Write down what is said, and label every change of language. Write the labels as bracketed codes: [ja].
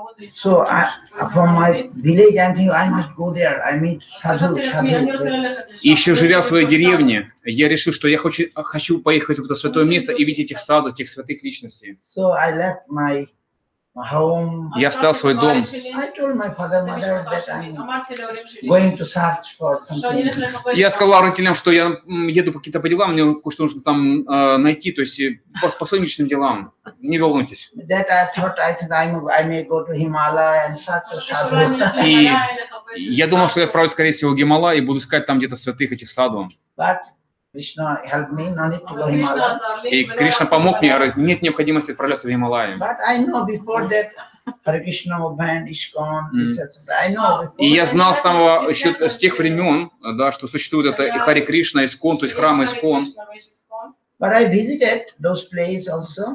[en] So from my village, I'm thinking I must go there. I meet sadhu. [ru] И еще живя в своей деревне, я решил, что я хочу поехать в это святое место и видеть этих саду, этих святых личностей. [en] So I left my home. [ru] Я оставил свой дом. [en] I told my father, mother that I'm going to search for something. [ru] Я сказал родителям, что я еду по каким-то делам, мне кое-что нужно там найти, то есть по своим личным делам. Не волнуйтесь. [en] That I thought I may go to Himalaya and search for sadhu. [ru] И я думал, что я отправлюсь, скорее всего, в Гималай и буду искать там где-то святых этих саду. [en] But Krishna helped me, no need to go Himalaya. [ru] И Кришна помог мне, нет необходимости отправляться в Гималай. [en] But I know before that Harikatha movement, ISKCON, etc. I know before. [ru] И я знал еще с тех времен, да, что существует это и Хари Кришна, ISKCON, то есть храм ISKCON. [en] But I visited those places also.